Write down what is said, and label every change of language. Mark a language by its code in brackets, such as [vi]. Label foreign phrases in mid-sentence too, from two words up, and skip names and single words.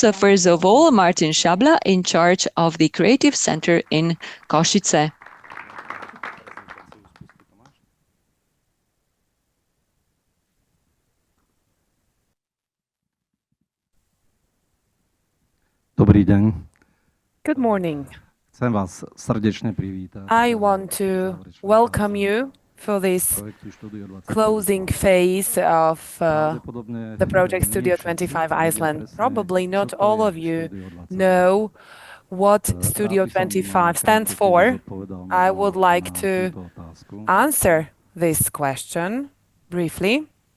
[en] First of all, Martin Szabla, in charge of the Creative Center in Košice. [cs] Dobrý den. [en] Good morning. [sk] Chcem vás srdečne privítať. [en] I want to welcome you for this closing phase of the project Studio 25 Iceland. Probably not all of you know what Studio 25 stands for. I would like to answer this question briefly.